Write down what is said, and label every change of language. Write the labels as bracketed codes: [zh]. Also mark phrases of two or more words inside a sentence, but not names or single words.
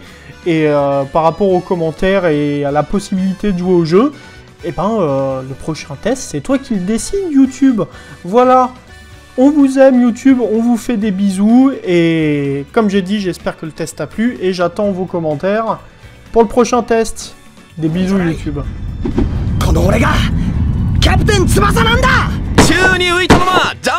[fr] Et par rapport aux commentaires et à la possibilité de jouer au jeu, et le prochain test, c'est toi qui le décide, YouTube. Voilà. On vous aime YouTube, on vous fait des bisous, et comme j'ai dit, j'espère que le test a plu, et j'attends vos commentaires pour le prochain test. Des bisous YouTube. [ja] この俺がキャプテン翼なんだ。宙に浮いたまま